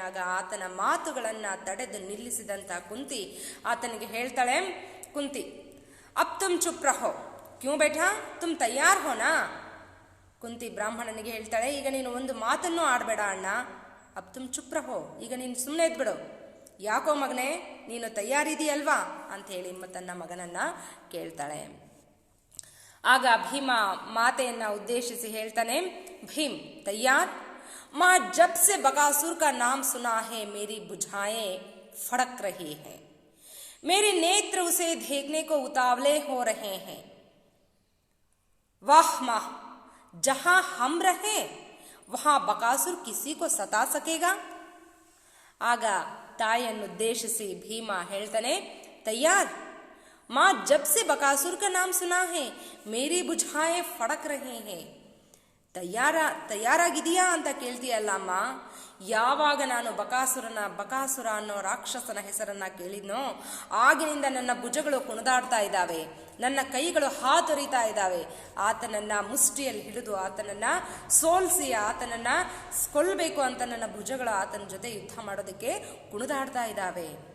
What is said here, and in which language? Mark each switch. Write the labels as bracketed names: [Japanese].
[Kannada] ಆಗ ಆತನ ಮಾತುಗಳನ್ನು ತಡೆದು ನಿಲ್ಲಿಸಿದಂಥ ಕುಂತಿ ಆತನಿಗೆ ಹೇಳ್ತಾಳೆ, ಕುಂತಿ [Hindi] ಅಬ್ ತುಮ್ ಚುಪ್ ರಹೋ, ಕ್ಯೂ ಬೇಠಾ ತುಮ್ ತಯಾರ್ ಹೋನಾ? [Kannada] ಕುಂತಿ ಬ್ರಾಹ್ಮಣನಿಗೆ ಹೇಳ್ತಾಳೆ, ಈಗ ನೀನು ಒಂದು ಮಾತನ್ನೂ ಆಡಬೇಡ ಅಣ್ಣ, [Hindi] ಅಬ್ ತುಮ್ ಚುಪ್ ರಹೋ, [Kannada] ಈಗ ನೀನು ಸುಮ್ಮನೆ ಇದ್ಬಿಡು. ಯಾಕೋ ಮಗನೇ, ನೀನು ತಯಾರಿದೆಯಲ್ವಾ ಅಂತ ಹೇಳಿ ತನ್ನ ಮಗನನ್ನ ಕೇಳ್ತಾಳೆ. ಆಗ ಭೀಮ ಮಾತೆಯನ್ನ ಉದ್ದೇಶಿಸಿ ಹೇಳ್ತಾನೆ, ಭೀಮ್ ತಯ್ಯಾರ್, [Hindi] माँ जब से बकासुर का नाम सुना है मेरी बुझाएं फड़क रही हैं, मेरे नेत्र उसे देखने को उतावले हो रहे हैं. वाह माँ, जहां हम रहे वहां बकासुर किसी को सता सकेगा? [Kannada] ಆಗ ತಾಯಿಯನ್ನುದ್ದೇಶಿಸಿ ಭೀಮ ಹೇಳ್ತಾನೆ, ತಯ್ಯಾರ್, [Hindi] माँ जब से बकासुर का नाम सुना है मेरी बुझाएं फड़क रहे हैं. [Kannada] ತಯಾರಾಗಿದೆಯಾ ಅಂತ ಕೇಳ್ತೀಯಲ್ಲ ಅಮ್ಮ, ಯಾವಾಗ ನಾನು ಬಕಾಸುರ ಅನ್ನೋ ರಾಕ್ಷಸನ ಹೆಸರನ್ನ ಕೇಳಿದ್ನೋ ಆಗಿನಿಂದ ನನ್ನ ಭುಜಗಳು ಕುಣಿದಾಡ್ತಾ ಇದ್ದಾವೆ, ನನ್ನ ಕೈಗಳು ಹಾತೊರಿತಾ ಇದ್ದಾವೆ. ಆತನನ್ನ ಮುಷ್ಟಿಯಲ್ಲಿ ಹಿಡಿದು ಆತನನ್ನ ಸೋಲಿಸಿ ಆತನನ್ನ ಕೊಲ್ಲಬೇಕು ಅಂತ ನನ್ನ ಭುಜಗಳು ಆತನ ಜೊತೆ ಯುದ್ಧ ಮಾಡೋದಕ್ಕೆ ಕುಣಿದಾಡ್ತಾ ಇದ್ದಾವೆ.